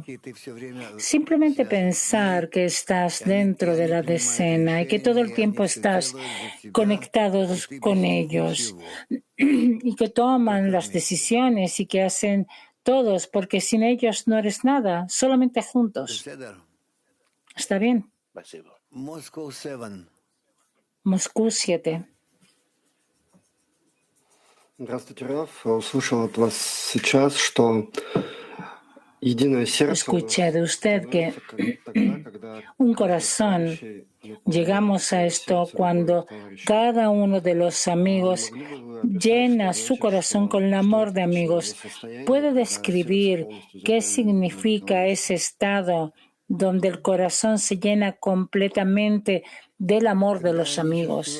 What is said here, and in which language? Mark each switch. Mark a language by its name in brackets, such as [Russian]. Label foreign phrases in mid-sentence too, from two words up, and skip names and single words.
[Spanish] Simplemente pensar que estás dentro de la decena y que todo el tiempo estás conectado con ellos y que toman las decisiones y que hacen todos, porque sin ellos no eres nada, solamente juntos. ¿Está bien? Moscú 7. [Russian] Здравствуйте, Раф. Услышал от вас сейчас, что единое сердце [Spanish] Escuché de usted que un corazón, llegamos a esto cuando cada uno de los amigos llena su corazón con el amor de amigos. ¿Puede describir qué significa ese estado donde el corazón se llena completamente del amor de los amigos?